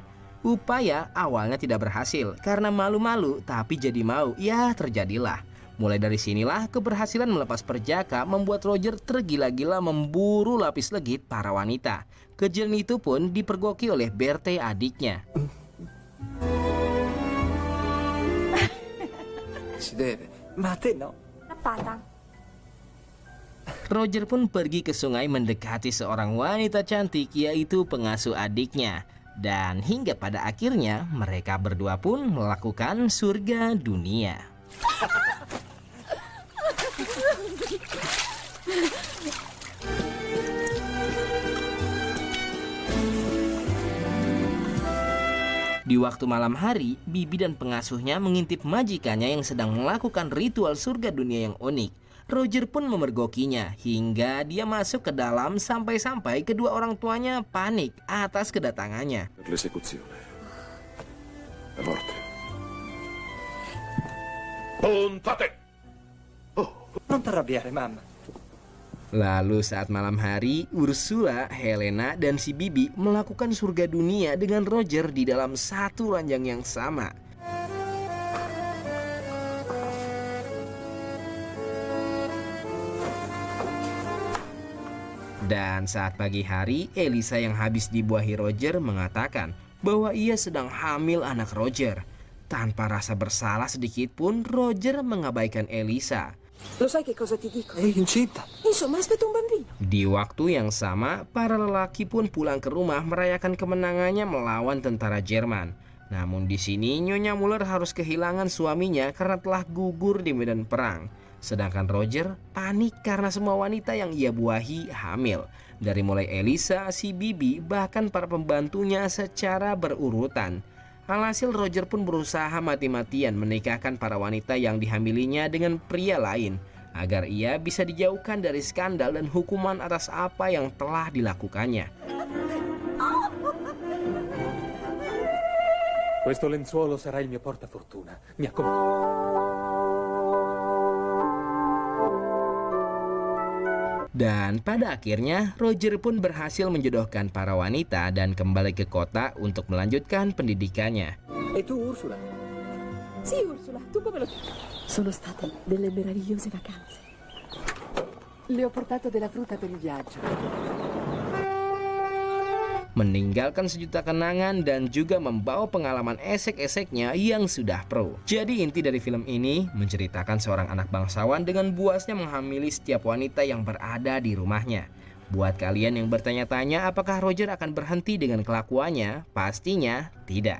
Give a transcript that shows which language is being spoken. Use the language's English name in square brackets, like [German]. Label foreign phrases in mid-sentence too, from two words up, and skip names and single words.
[Indonesian] Upaya awalnya tidak berhasil karena malu-malu, tapi jadi mau, ya terjadilah. Mulai dari sinilah keberhasilan melepas perjaka membuat Roger tergila-gila memburu lapis legit para wanita. Kejadian itu pun dipergoki oleh Berthe adiknya. [Italian] Si deve, ma a te no. Appata. [Indonesian] Roger pun pergi ke sungai mendekati seorang wanita cantik, yaitu pengasuh adiknya. Dan hingga pada akhirnya mereka berdua pun melakukan surga dunia. Di waktu malam hari, Bibi dan pengasuhnya mengintip majikannya yang sedang melakukan ritual surga dunia yang unik. Roger pun memergokinya hingga dia masuk ke dalam sampai-sampai kedua orang tuanya panik atas kedatangannya. [Italian] L'esecuzione. La morte. Puntate! Non t'arrabbiare, mamma. [Indonesian] Lalu saat malam hari, Ursula, Helena, dan si Bibi melakukan surga dunia dengan Roger di dalam satu ranjang yang sama. Dan saat pagi hari, Elisa yang habis dibuahi Roger mengatakan bahwa ia sedang hamil anak Roger. Tanpa rasa bersalah sedikit pun, Roger mengabaikan Elisa. [Italian] Lo sai che cosa ti dico? È incinta. Insomma, aspetta un bambino. [Indonesian] Di waktu yang sama, para lelaki pun pulang ke rumah merayakan kemenangannya melawan tentara Jerman. Namun di sini Nyonya Muller harus kehilangan suaminya karena telah gugur di medan perang. Sedangkan Roger panik karena semua wanita yang ia buahi hamil. Dari mulai Elisa, si Bibi, bahkan para pembantunya secara berurutan. Alhasil Roger pun berusaha mati-matian menikahkan para wanita yang dihamilinya dengan pria lain, agar ia bisa dijauhkan dari skandal dan hukuman atas apa yang telah dilakukannya. [Italian] Questo lenzuolo sarà il mio portafortuna. Mi [Indonesian] Dan pada akhirnya Roger pun berhasil menjodohkan para wanita dan kembali ke kota untuk melanjutkan pendidikannya. [Italian] E tu, Ursula? Sì, Ursula, tu come lo... Sono state delle meravigliose vacanze. Le ho portato della frutta per il viaggio. [Indonesian] Meninggalkan sejuta kenangan dan juga membawa pengalaman esek-eseknya yang sudah pro. Jadi inti dari film ini menceritakan seorang anak bangsawan dengan buasnya menghamili setiap wanita yang berada di rumahnya. Buat kalian yang bertanya-tanya apakah Roger akan berhenti dengan kelakuannya, pastinya tidak.